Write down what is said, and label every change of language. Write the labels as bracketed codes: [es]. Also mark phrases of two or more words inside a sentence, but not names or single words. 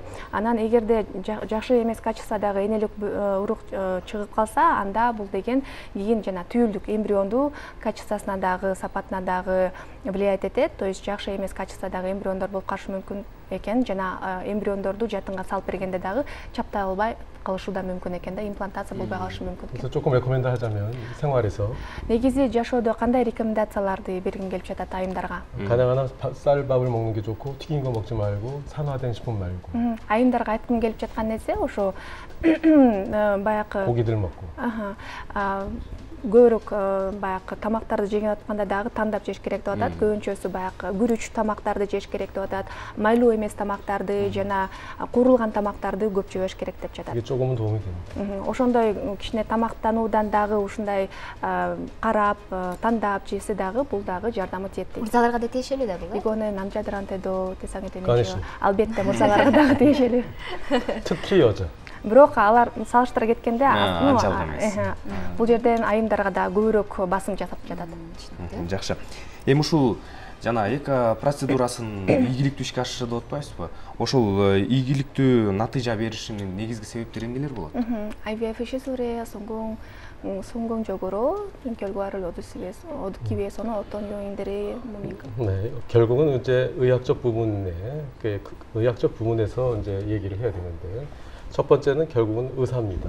[ky] Анан эгерде жакшы эмес качестводагы энелик урук чыгып калса, анда бул деген кийин жана түйүлдүк эмбрионду качествосуна дагы, сапатына дагы влиять этет. [ru] То есть [ky] жакшы эмес качестводагы эмбриондор болуп калышы мүмкүн экен. Жана эмбриондорду жатынга салып бергенде дагы чаптай албай калышы да мүмкүн экен да, имплантация болбой калышы мүмкүн экен. [ko] 그래서 조금 레코멘드 하자면 생활에서 [ky] негизи жашоодо кандай рекомендацияларды бергим келип жатат айымдарга? [ko] 가능한 한 쌀밥을 먹는 게 좋고 튀긴 거 먹지 말고 산화된 식품 말고. [ky] айымдарга айткым келип жаткан нерсе ошо баягы [ko] 고기들 먹고. [ky] көбүрөөк баягы тамактарды жеген атканда дагы тандап жеш керек деп атат. Көбүнчөсү баягы күрүч тамактарды жеш керек деп атат. Майлуу эмес тамактарды жана куурулган тамактарды көп жебеш керек деп жатат. [ko] 이게 조금은 도움이 됩니다. [ky] Ошондой кичине тамактануудан дагы ушундай карап, тандап жесе дагы бул дагы жардамы тиет дейт. Мурзаларга да тиешелүү да бул, э? Игоне намжадыранте до тесаңете Конечно. Албетте мурзаларга дагы тиешелүү. [ko] 특히 여자. [ky] Бирок алар салыштыра кеткенде анчалык эмес. бул жерден айымдарга да көбүрөөк басым жасап жатат. Жакшы. Эми ушул жана эко процедурасын ийгиликтүү ишке ашырышы деп атпайсызбы? Ошол ийгиликтүү натыйжа беришинин негизги себептери эмнелер болот? [ko] IVF 시술에 성공적으로 결과를 얻기 위해서는 어떤 요인들이 뭡니까? 네, 결국은 이제 의학적 부분에 의학적 부분에서 이제 얘기를 해야 되는데 첫 번째는 결국은 의사입니다.